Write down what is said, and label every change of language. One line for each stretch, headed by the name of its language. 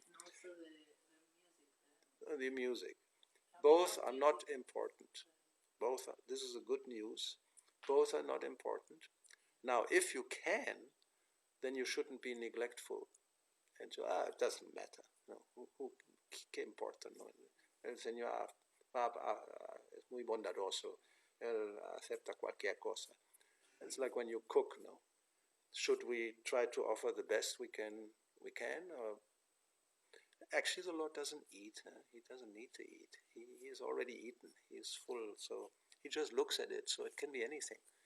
English: And also the music. The music. Both are not important. Both are. This is a good news. Both are not important. Now, if you can, then you shouldn't be neglectful. And so, it doesn't matter. No,
Spanish: ¿qué importa?
English: No?
Spanish: El Señor es muy bondadoso. Él acepta cualquier cosa.
English: It's like when you cook. No, should we try to offer the best we can? Or actually, the Lord doesn't eat. He doesn't need to eat. He has already eaten. He is full. So he just looks at it. So it can be anything.